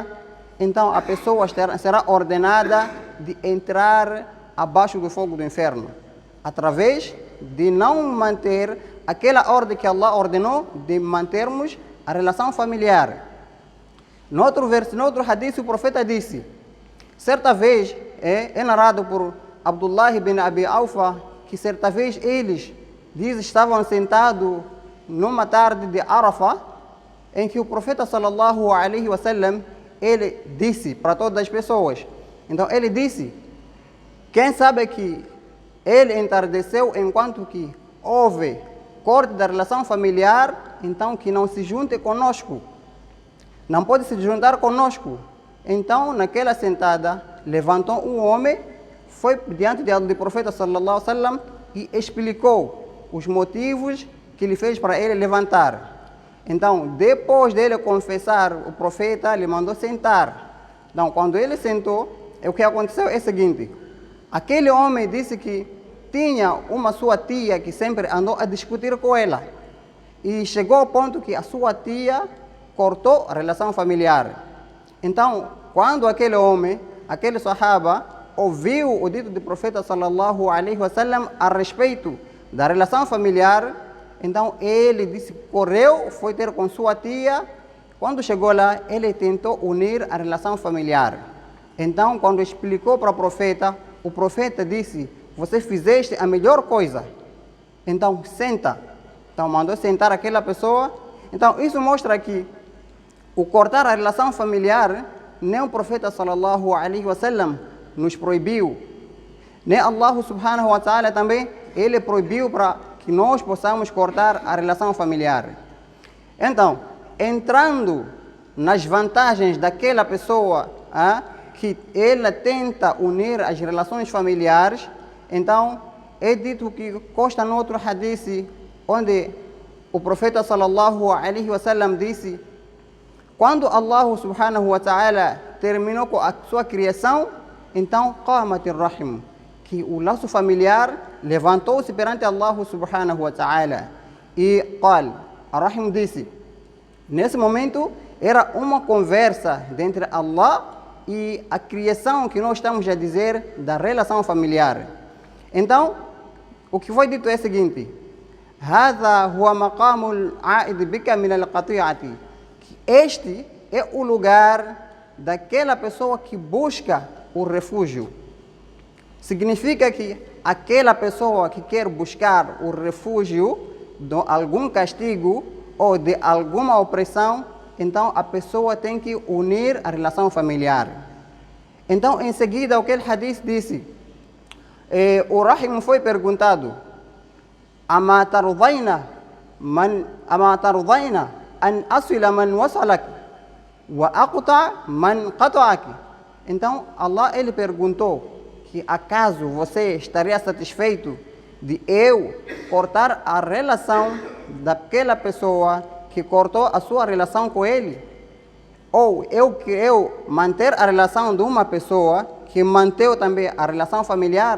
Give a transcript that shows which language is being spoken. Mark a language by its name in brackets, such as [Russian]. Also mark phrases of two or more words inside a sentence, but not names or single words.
[Portuguese] Então a pessoa será ordenada de entrar abaixo do fogo do inferno, através de não manter aquela ordem que Allah ordenou de mantermos a relação familiar. Noutro hadith, o profeta disse, certa vez, é narrado por Abdullah ibn Abi Aufa, que certa vez eles estavam sentados numa tarde de Arafah, em que o profeta [Arabic] صلى الله عليه وسلم, [Portuguese] ele disse para todas as pessoas. Então ele disse, quem sabe que ele entardeceu enquanto que houve corte da relação familiar, então que não se junte conosco. Não pode se juntar conosco. Então, naquela sentada, levantou um homem, foi diante do profeta [Arabic] صلى الله عليه وسلم [Portuguese] e explicou os motivos que lhe fez para ele levantar. Então, depois dele confessar, o profeta lhe mandou sentar. Então, quando ele sentou, o que aconteceu é o seguinte: aquele homem disse que tinha uma sua tia que sempre andou a discutir com ela. E chegou ao ponto que a sua tia cortou a relação familiar. Então, quando aquele homem, aquele sahaba, ouviu o dito do profeta [Arabic] صلى الله عليه وسلم [Portuguese] a respeito da relação familiar, então ele disse, correu, foi ter com sua tia. Quando chegou lá, ele tentou unir a relação familiar. Então, quando explicou para o profeta disse, você fizeste a melhor coisa. Então, senta. Então, mandou sentar aquela pessoa. Então, isso mostra que o cortar a relação familiar, nem o profeta [Arabic] صلى الله عليه وسلم [Portuguese] nos proibiu, nem [Arabic] الله سبحانه وتعالى [Portuguese] também, ele proibiu para que nós possamos cortar a relação familiar. Então, entrando nas vantagens daquela pessoa que ela tenta unir as relações familiares, então é dito que consta no outro hadith, onde o profeta [Arabic] صلى الله عليه وسلم [Portuguese] disse, quando [Arabic] الله سبحانه وتعالى [Portuguese] terminou com a sua criação, então [Arabic] قامت الرحم, [Portuguese] que o laço familiar levantou-se perante [Arabic] الله سبحانه وتعالى [Portuguese] e [Arabic] قال الرحم [Portuguese] disse, nesse momento era uma conversa entre Allah e a criação que nós estamos a dizer da relação familiar. Então, o que foi dito é o seguinte: [Arabic] هذا هو مقام العائد بك من القطيعة. [Portuguese] Este é o lugar daquela pessoa que busca o refúgio. Significa que aquela pessoa que quer buscar o refúgio de algum castigo ou de alguma opressão, então a pessoa tem que unir a relação familiar. Então, em seguida, aquele hadith disse, o Rahim foi perguntado, [Arabic] أما ترضين أن أصل من وصلك وأقطع من قطعك. [Portuguese] Então Allah ele perguntou que acaso você estaria satisfeito de eu cortar a relação daquela pessoa que cortou a sua relação com ele, ou eu manter a relação de uma pessoa que manteve também a relação familiar?